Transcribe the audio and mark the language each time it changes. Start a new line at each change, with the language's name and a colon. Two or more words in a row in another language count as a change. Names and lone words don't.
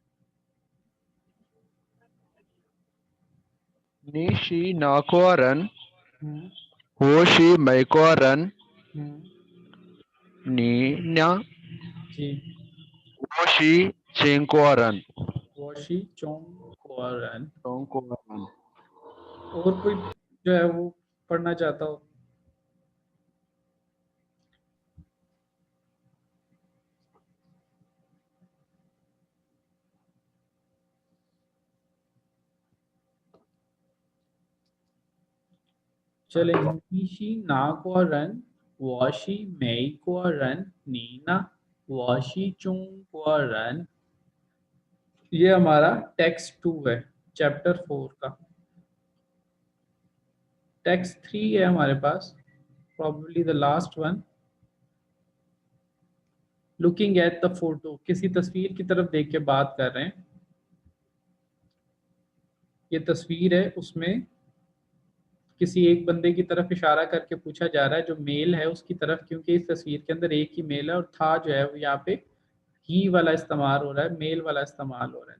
Chinese: 你是哪国人我是美国人， 你呢？
Hindi: जी
Chinese: 我是中国人，我是中国人. 中国人。
Hindi: और कोई जो है वो पढ़ना चाहता हो?
Chinese: चले, 你是哪国人，我是美国人，你呢，我是中国人.
Hindi: ये हमारा टेक्स्ट 2 है चैप्टर 4 का। टेक्स्ट 3 है हमारे पास,
English: probably the last one. looking at the photo,
Hindi: किसी तस्वीर की तरफ देख के बात कर रहे हैं। ये तस्वीर है, उसमें किसी एक बंदे की तरफ इशारा करके पूछा जा रहा है, जो मेल है उसकी तरफ, क्योंकि इस तस्वीर के अंदर एक ही मेल है और था जो है वो यहाँ पे ही वाला इस्तेमाल हो रहा है, मेल वाला इस्तेमाल हो रहा है।